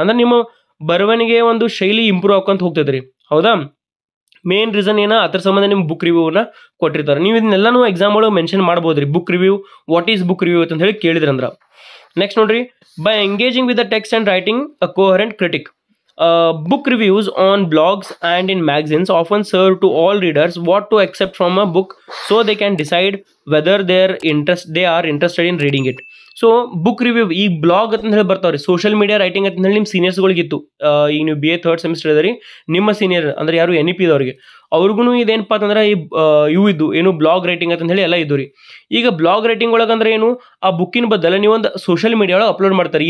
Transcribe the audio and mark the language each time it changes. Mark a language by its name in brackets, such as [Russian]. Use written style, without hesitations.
[Kannada] ಅಂದ್ರೆ ನಿಮ್ಮ ಬರವಣಿಗೆ ಒಂದು ಶೈಲಿ ಇಂಪ್ರೂವ್ ಆಗೋಂತ ಹೋಗ್ತೈತೆ ರೀ. ಹೌದಾ, ಮೇನ್ ರೀಸನ್ ಏನೋ ಅದ್ರ ಸಂಬಂಧ ನಿಮ್ಗೆ ಬುಕ್ ರಿವ್ಯೂನ ಕೊಟ್ಟಿರ್ತಾರೆ. ನೀವು ಇದನ್ನೆಲ್ಲನೂ ಎಕ್ಸಾಮ್ ಒಳಗೆ ಮೆನ್ಷನ್ ಮಾಡ್ಬೋದು ರೀ. Book review, [English] what is book review [Kannada] ಅಂತ ಹೇಳಿ ಕೇಳಿದ್ರಂದ್ರೆ. ನೆಕ್ಸ್ಟ್ ನೋಡ್ರಿ, [English] By engaging with the text and writing a coherent critic. Book reviews on blogs and in magazines often serve to all readers what to accept from a book so they can decide whether they are interested in reading it. [Kannada] So book review ಈ blog ಅಂತ ಹೇಳಿ ಬರ್ತಾವ್ರಿ, social media writing ಅಂತ ಹೇಳಿ ನಿಮ್ಮ ಸೀನಿಯರ್ಸ್ಗಳಿಗಿತ್ತು. ಈಗ ನೀವು BA 3rd semester ಇದರಿ, ನಿಮ್ಮ senior ಅಂದರೆ ಯಾರು NEP ಇದ್ದವ್ರಿಗೆ ಅವ್ರಿಗೂ ಇದೇನಪ್ಪ ಅಂತಂದ್ರೆ ಇವು ಇದ್ದು ಏನು ಬ್ಲಾಗ್ ರೈಟಿಂಗ್ ಅಂತ ಹೇಳಿ ಎಲ್ಲ ಇದ್ದು ರೀ. ಈಗ ಬ್ಲಾಗ್ ರೈಟಿಂಗ್ ಒಳಗೆ ಅಂದ್ರೆ ಏನು, ಆ ಬುಕ್ಕಿನ ಬದಲು ನೀವೊಂದು ಸೋಷಿಯಲ್ ಮೀಡಿಯಾ ಒಳಗೆ ಅಪ್ಲೋಡ್ ಮಾಡ್ತಾರೆ.